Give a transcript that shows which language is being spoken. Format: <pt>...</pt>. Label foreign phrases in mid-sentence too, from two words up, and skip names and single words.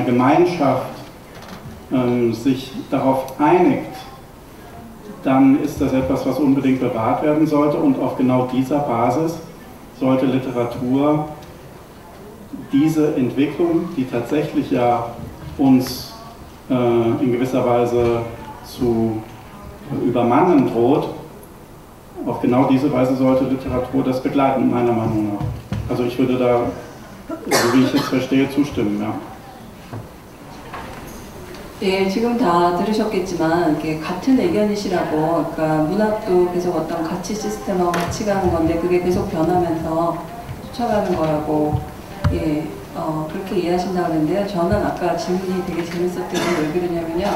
<de>Gemeinschaft sich darauf einigt, dann ist das etwas, was unbedingt bewahrt werden sollte, und auf genau dieser Basis sollte Literatur diese Entwicklung, die tatsächlich ja uns in gewisser Weise zu übermannen droht, auf genau diese Weise sollte Literatur das begleiten, meiner Meinung nach. Also ich würde da, so wie ich es verstehe, zustimmen, ja.</de> <ko>예, 지금 다 들으셨겠지만 이게 같은 의견이시라고, 그러니까 문학도 계속 어떤 가치 시스템하고 같이 가는 건데 그게 계속 변하면서 쫓아가는 거라고, 예, 그렇게 이해하신다고 하는데요. 저는 아까 질문이 되게 재밌었던 게 왜 그러냐면요.</ko>